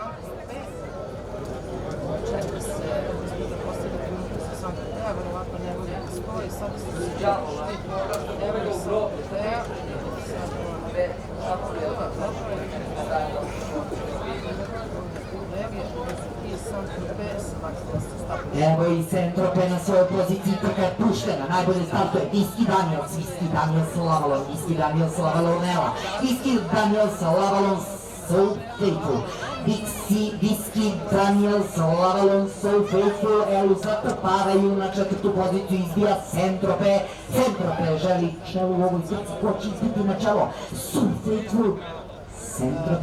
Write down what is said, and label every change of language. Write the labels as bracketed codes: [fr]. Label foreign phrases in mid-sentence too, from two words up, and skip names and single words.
[sr] Čeka se da postavlja trenutno sa Santotea, verovatno ne voli da stoji, sada su se češli, evo je Santotea, Evo i Centrope na svojoj poziciji, trka je puštena, najbolje startuje Viski Daniels, Viski Daniels Lavalon, Viski Daniels Lavalon Ela, Viski Daniels Lavalon So Faithful, Viski Daniels Lavalon So Faithful, Elu zatrpavaju na četvrtu poziciju, izbija Centrope, Centrope želi čelo u ovoj trci, ko će izbiti na čelo, So Faithful, Centrope.